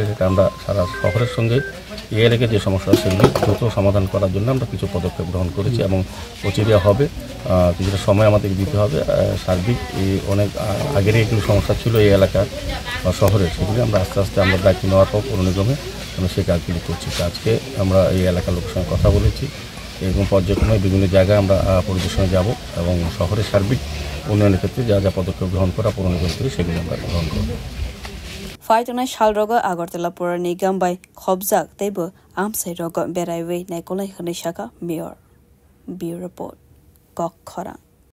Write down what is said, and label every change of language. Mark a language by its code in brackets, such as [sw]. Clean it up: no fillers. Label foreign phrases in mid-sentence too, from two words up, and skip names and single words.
[bn] সেটা আমরা সারা শহরের সঙ্গে এই এলাকায় যে সমস্যা সেগুলি দ্রুত সমাধান করার জন্য আমরা কিছু পদক্ষেপ গ্রহণ করেছি এবং অচিরে হবে কিছুটা সময় আমাদের দিতে হবে সার্বিক এই অনেক আগেরই এগুলো সমস্যা ছিল এই এলাকার বা শহরের সেগুলি আমরা আস্তে আস্তে আমরা দায়িত্ব নেওয়ার পর পৌর নিগমে আমরা সেই কাজগুলি করছি আজকে আমরা এই এলাকার লোকের সঙ্গে কথা বলেছি এরকম পর্যায়ক্রমে বিভিন্ন জায়গায় আমরা পরিদর্শনে যাব এবং শহরের সার্বিক উন্নয়নের ক্ষেত্রে যা যা পদক্ষেপ গ্রহণ করা পৌর নিগম থেকে সেগুলি আমরা গ্রহণ করব [trp] Faitona Shalroga Agartala Pura Nigam by Khobjak Tebo Amsai Roga Berai Naikol Khane Shaka Mayor [en] Bureau Report [trp] Kok Khora